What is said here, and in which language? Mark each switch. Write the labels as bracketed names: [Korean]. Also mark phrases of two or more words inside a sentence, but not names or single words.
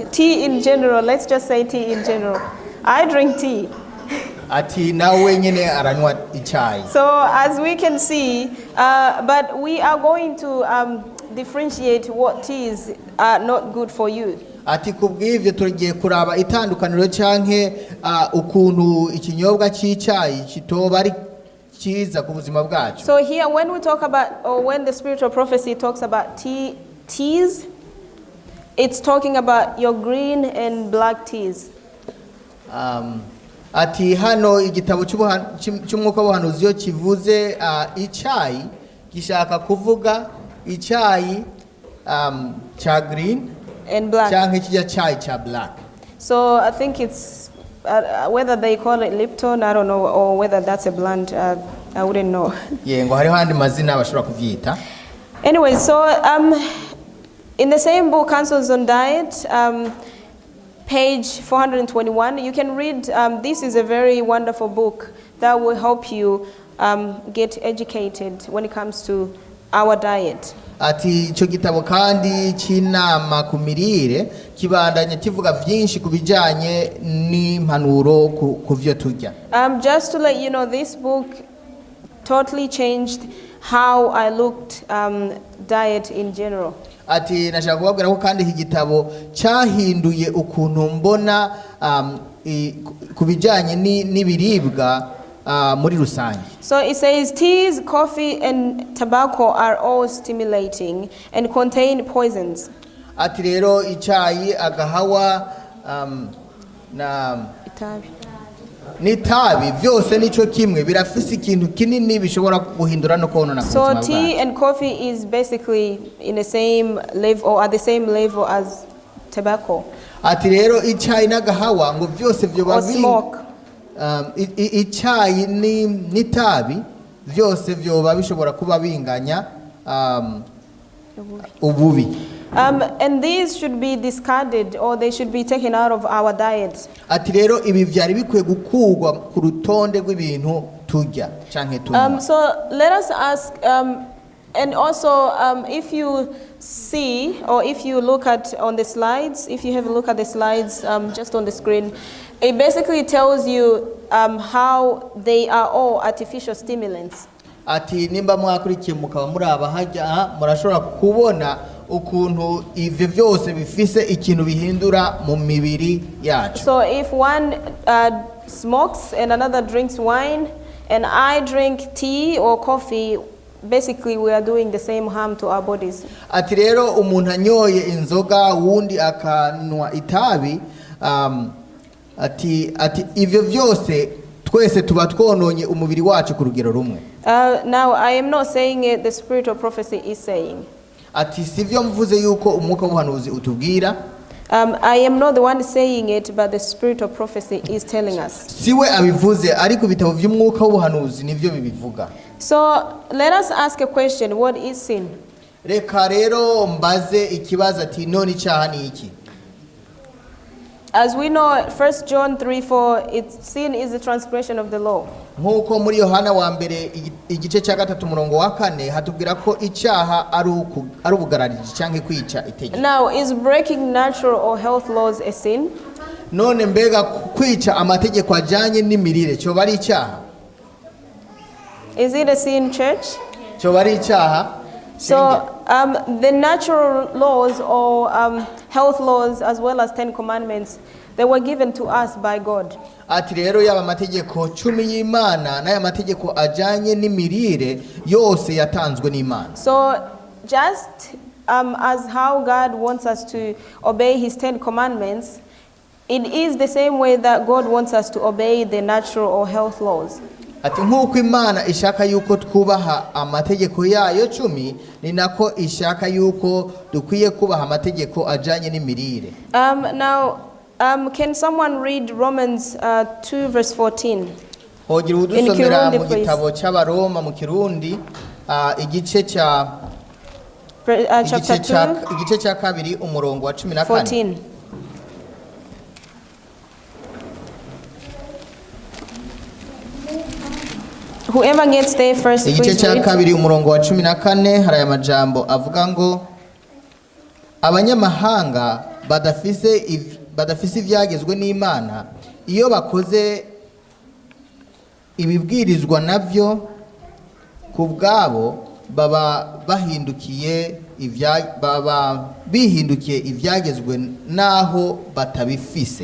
[English] Let's just say tea in general. I drink tea. [Rundi] ati nawe nyene aranywa icyayi. [English] So as we can see, but we are going to differentiate what teas are not good for you. [Rundi] Ati kubw'ivyo tugiye kuraba itandukaniro canke ukuntu ikinyobwa c'icyayi kitoba ari cyiza ku buzima bwacu. [English] So here when we talk about, or when the spiritual prophecy talks about teas, it's talking about your green and black teas. [Rundi] Ati hano igitabo cy'umwuka w'ubuhanuzi yo kivuze icyayi gishaka kuvuga icyayi cha green [English] And black. [Rundi] cyangwa kijya cyayi cha black. [English] So I think it's whether they call it Lipton, I don't know, or whether that's a blend, I wouldn't know. [Rundi] Ngo hariho andi mazina bashobora kuvyita. [English] Anyway, so in the same book, Counsels on Diet, page 421, you can read, this is a very wonderful book that will help you get educated when it comes to our diet. [Rundi] Ati ico gitabo kandi cy'inama ku mirire kibandanya kivuga vyinshi kubijanye n'impanuro ku vyo turya. [English] Just to let you know, this book totally changed how I looked diet in general. [Rundi] Ati nashaka kubabwira ko kandi iki gitabo cyahinduye ukuntu mbona kubijanye n'ibiribwa muri rusange. [English] So it says teas, coffee and tobacco are all stimulating and contain poisons. [Rundi] Ati rero icyayi, agahawa na n'itabi byose nico kimwe birafise ikintu kinini bishobora guhindura no konona ku buzima [English] So [Rundi] bwacu. [English] tea and coffee is basically in the same level or at the same level as tobacco. [Rundi] Ati rero icyayi n'agahawa ngo byose byo [English] Or smoke. [Rundi] icyayi n'itabi byose byoba bishobora kuba binganya ububi. [English] And these should be discarded or they should be taken out of our diet. [Rundi] Ati rero ibi byari bikwiye gukurwa ku rutonde rw'ibintu turya canke tunywa. [English] So let us ask, and also if you see or if you look at on the slides, if you have a look at the slides just on the screen, it basically tells you how they are all artificial stimulants. [Rundi] Ati nimba mwakurikiye mukaba muraba hajya murashobora kubona ukuntu ivyo byose bifise ikintu bihindura mu mibiri yacu. [English] So if one smokes and another drinks wine and I drink tea or coffee, basically we are doing the same harm to our bodies. [Rundi] Ati rero umuntu anyoye inzoga wundi akanwa itabi ati ivyo byose twese tuba twononye umubiri wacu ku rugero rumwe. [English] Now I am not saying it, the spirit of prophecy is saying. [Rundi] Ati sivyo mvuze yuko umwuka w'ubuhanuzi utubwira. [English] I am not the one saying it, but the spirit of prophecy is telling us. [Rundi] Siwe abivuze ariko bitabo by'umwuka w'ubuhanuzi nivyo bibivuga. [English] So let us ask a question, what is sin? [Rundi] Reka rero mbaze ikibazo ati none icyaha ni iki? [English] As we know, 1 John 3:4, sin is the transgression of the law. [Rundi] Nkuko muri Yohana wa mbere igice cya 3:4 hatubwira ko icyaha ari ubugarariji cyangwa kwica itegeko. [English] Now, is breaking natural or health laws a sin? [Rundi] None mbega kwica amategeko ajanye n'imirire cyo bari icyaha? [English] Is it a sin, church? [Rundi] Cyo bari icyaha? [English] So the natural laws or health laws as well as 10 commandments, they were given to us by God. [Rundi] Ati rero yaba amategeko 10 y'Imana n'aya mategeko ajanye n'imirire yose yatanzwe n'Imana. [English] So just as how God wants us to obey his 10 commandments, it is the same way that God wants us to obey the natural or health laws. [Rundi] Ati nkuko Imana ishaka yuko twubaha amategeko yayo 10 ni nako ishaka yuko dukwiye kubaha amategeko ajanye n'imirire. [English] Now can someone read Romans 2 verse 14? [Rundi] Hogira udusomera mu gitabo cy'Abaroma mu Kirundi igice cya [English] Chapter 2 [Rundi] igice cya 2 umurongo wa 14. 14. [English] Whoever gets there first, [Rundi] igice [English] please [Rundi] cya [English] read. [Rundi] 2 umurongo wa 14 hari aya majambo avuga ngo abanyamahanga badafise ivyagezwe n'Imana iyo bakoze ibibwirizwa navyo ku bwabo baba bihindukiye ivyagezwe naho batabifise.